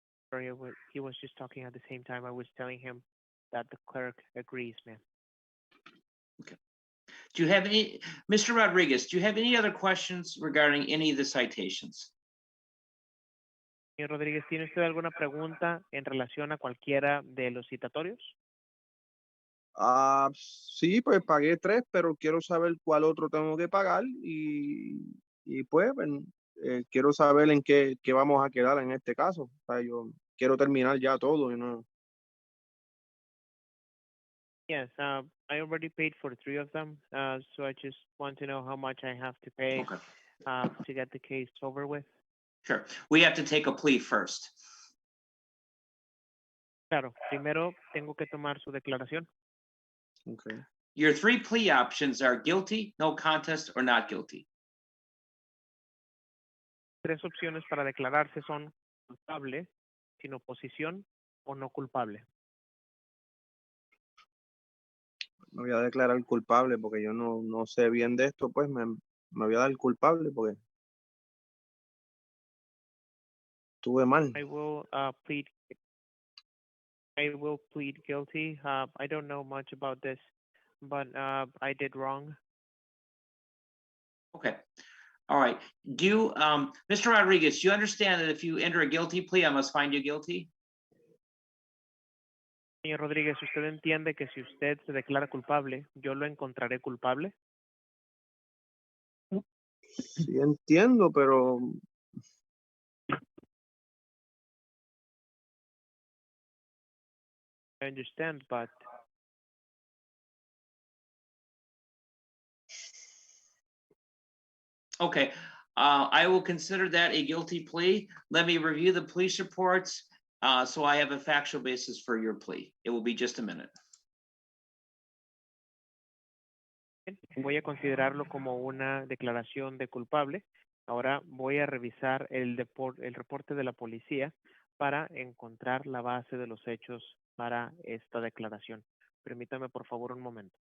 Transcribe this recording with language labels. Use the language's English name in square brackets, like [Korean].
[English] sorry, he was just talking at the same time. I was telling him that the clerk agrees, ma'am. Do you have any, Mr. Rodriguez, do you have any other questions regarding any of the citations? [Spanish] Señor Rodríguez, ¿tiene usted alguna pregunta en relación a cualquiera de los citatorios? Sí, pues pagué 3, pero quiero saber cuál otro tengo que pagar y pues quiero saber en qué vamos a quedar en este caso. O sea, yo quiero terminar ya todo y no. [English] Yes, I already paid for 3 of them, so I just want to know how much I have to pay Okay, to get the case over with. sure. We have to take a plea first. [Spanish] Claro, primero tengo que tomar su declaración. [English] Okay. Your 3 plea options are guilty, no contest, or not guilty. [Spanish] 3 opciones para declararse son culpable, sin oposición o no culpable. Me voy a declarar culpable porque yo no sé bien de esto, pues me voy a dar culpable porque estuve mal. [English] I will plead I will plead guilty. I don't know much about this, but I did wrong. Okay. All right. Do you, Mr. Rodriguez, do you understand that if you enter a guilty plea, I must find you guilty? [Spanish] Señor Rodríguez, ¿usted entiende que si usted se declara culpable, yo lo encontraré culpable? Sí entiendo, pero [English] I understand, but Okay. I will consider that a guilty plea. Let me review the police reports, so I have a factual basis for your plea. It will be just a minute. [Spanish] voy a considerarlo como una declaración de culpable. Ahora voy a revisar el reporte de la policía para encontrar la base de los hechos para esta declaración. Permítame, por favor, un momento.